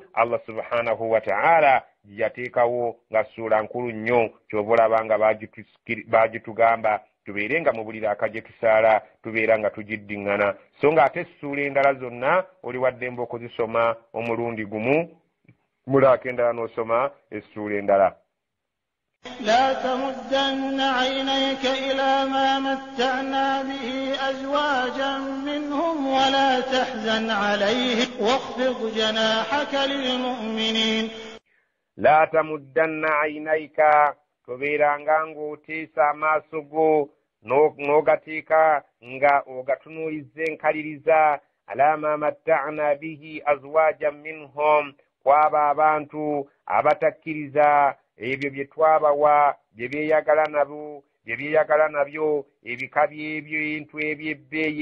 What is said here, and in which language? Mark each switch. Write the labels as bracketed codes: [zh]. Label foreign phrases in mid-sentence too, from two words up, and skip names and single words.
[lg] Allah [ar] سبحانه وتعالى [lg] yateekawo nga ssuula nkulu nnyo ky'oba olaba nga baagitugamba tubeere nga mu buli raaka gye tusaala tubeera nga tugiddiŋŋana so nga ate essuula endala zonna oli waddembe okuzisoma omulundi gumu mu raaka endala n'osoma essuula endala. [ar] لا تمدن عينيك إلى ما متعنا به أزواجا منهم ولا تحزن عليهم واخفض جناحك للمؤمنين. لا تمدن عينيك [lg] tobeeranga ng'oteesa amaaso go n'ogateeka nga ogatunuuliza enkaliriza [ar] إلى ما متعنا به أزواجا منهم [lg] kwaba abantu abatakkiriza ebyo bye twabawa bye beeyagala nabyo ebika by'ebintu eby'ebbeeyi